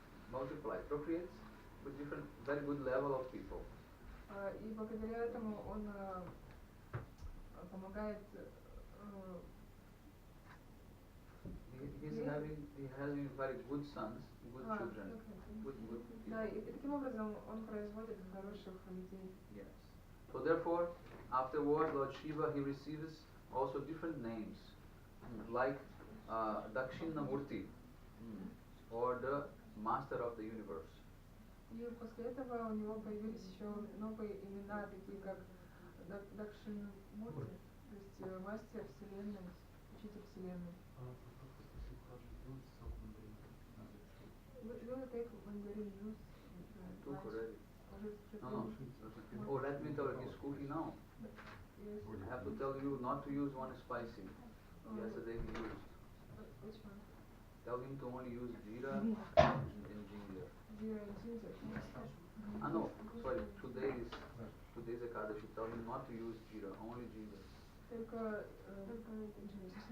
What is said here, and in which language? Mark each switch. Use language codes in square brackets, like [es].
[en] Multiply, procreates with different, very good level of people. [ru] И благодаря этому он помогает. [en] He having very good sons, good children, good people. [ru] Да, и таким образом он производит хороших людей. [en] Yes. So therefore, afterward, Lord Shiva, he receives also different names, like Dakshinamurti, or the Master of the Universe. [ru] И после этого у него появились еще новые имена, такие как Дакшинамурти, то есть мастер Вселенной, учитель Вселенной. [en] Will you take mandarin juice? Took already. No. Oh, let me tell you, he's cooking now. Yes. I have to tell you not to use one spicy. Yesterday he used. Which one? Tell him to only use jeera and ginger. Jeera and ginger. No, sorry, today's Ekadashi. Tell him not to use jeera, only ginger. [ru] Только ginger.